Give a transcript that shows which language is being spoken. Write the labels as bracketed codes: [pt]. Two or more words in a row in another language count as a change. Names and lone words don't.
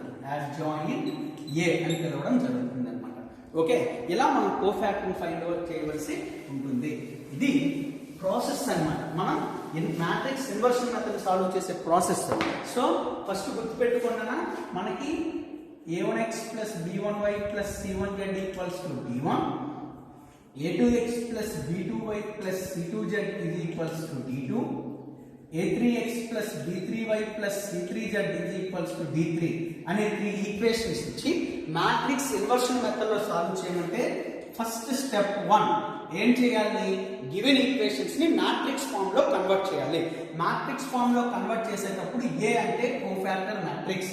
[te] అడ్జాయింట్ ఏ అని పిలవడం జరుగుతుంది అనమాట. ఓకే, ఇలా మనం [en] cofactor find out [te] చేయవలసి ఉంటుంది. ఇది ప్రాసెస్ అన్నమాట. మనం [en] matrix inversion method solve [te] చేసే ప్రాసెస్. [en] so first [te] గుర్తుపెట్టుకున్నా మనకి A1x + B1y + C1z = D1, A2x + B2y + C2z = D2, A3x + B3y + C3z = D3 అనే 3 ఈక్వేషన్స్ ఇచ్చి [en] matrix inversion method [te] లో సాల్వ్ చేయమంటే [en] first step 1 [te] ఏం చేయాలి, [en] given equations [te] ని [en] matrix form [te] లో కన్వర్ట్ చేయాలి. [en] matrix form [te] లో కన్వర్ట్ చేసేటప్పుడు ఏ అంటే [en] cofactor matrix.